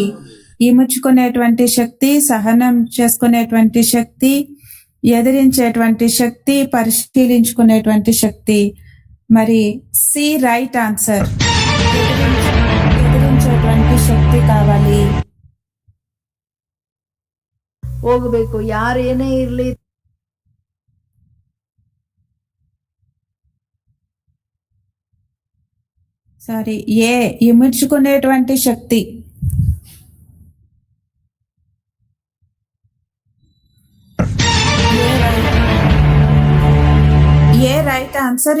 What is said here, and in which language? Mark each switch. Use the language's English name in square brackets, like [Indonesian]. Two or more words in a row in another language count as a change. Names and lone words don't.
[Telugu] ఇముడ్చుకునేటువంటి శక్తి, సహనం చేసుకునేటువంటి శక్తి, ఎదిరించేటువంటి శక్తి, పరిశీలించుకునేటువంటి శక్తి. మరి సి [English] right answer. [Telugu] ఎదిరించేటువంటి శక్తి కావాలి. [Kannada] ಹೋಗಬೇಕು, ಯಾರೇನೇ ಇರ್ಲಿ. [Telugu] సారీ, ఏ ఇముడ్చుకునేటువంటి శక్తి. ఏ [English] right answer.